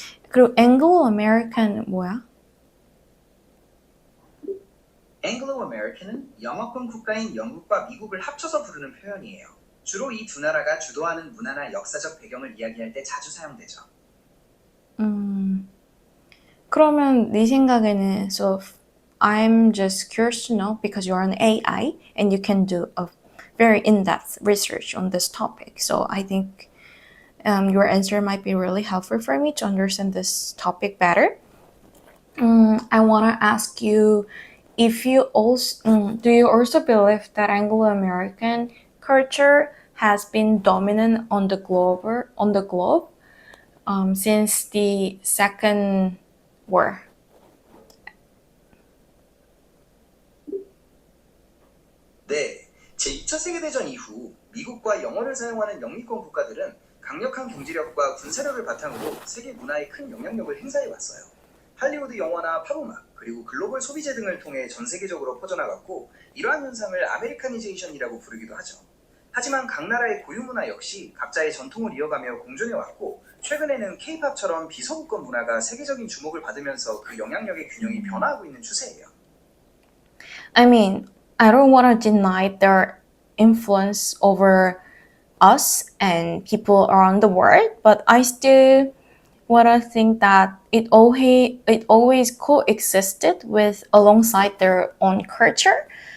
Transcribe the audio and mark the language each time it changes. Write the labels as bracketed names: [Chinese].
[Korean] 그리고 Anglo-American 뭐야? Anglo-American은 영어권 국가인 영국과 미국을 합쳐서 부르는 표현이에요. 주로 이 두 나라가 주도하는 문화나 역사적 배경을 이야기할 때 자주 사용되죠. 그러면 네 생각에는 [English] so I'm just curious to know because you're an AI and you can do a very in-depth research on this topic. So I think your answer might be really helpful for me to understand this topic better. I want to ask you if you also do you also believe that Anglo-American culture has been dominant on the globe since the Second War? [Korean] 네, 제2차 세계대전 이후 미국과 영어를 사용하는 영미권 국가들은 강력한 경제력과 군사력을 바탕으로 세계 문화에 큰 영향력을 행사해 왔어요. 할리우드 영화나 팝음악, 그리고 글로벌 소비재 등을 통해 전 세계적으로 퍼져나갔고 이러한 현상을 아메리카니제이션이라고 부르기도 하죠. 하지만 각 나라의 고유 문화 역시 각자의 전통을 이어가며 공존해 왔고 최근에는 K-팝처럼 비서구권 문화가 세계적인 주목을 받으면서 그 영향력의 균형이 변화하고 있는 추세예요. [English] I mean, I don't want to deny their influence over us and people around the world, but I still want to think that it always coexisted with alongside their own culture.